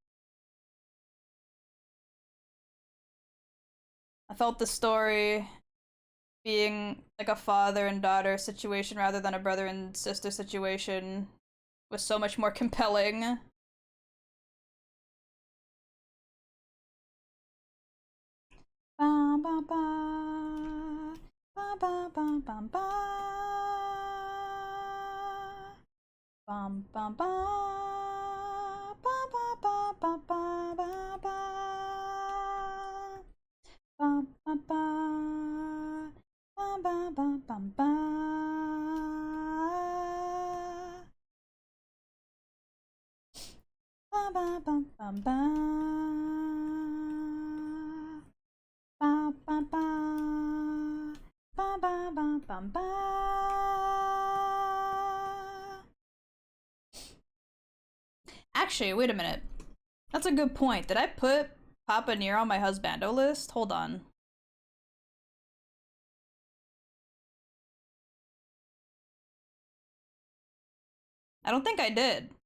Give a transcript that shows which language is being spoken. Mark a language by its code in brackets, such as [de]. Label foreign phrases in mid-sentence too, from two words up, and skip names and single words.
[en] I felt the story being like a father and daughter situation rather than a brother and sister situation was so much more compelling. Ba, ba, ba. ba ba bum ba. Bum bum ba. Ba ba ba ba ba ba ba. Ba ba ba. Ba ba ba bum ba. Ba ba bum bum ba. Ba ba ba. Ba ba ba bum ba. Actually, wait a minute. That's a good point. Did I put Papa Nier on my husbando list? Hold on. I don't think I did.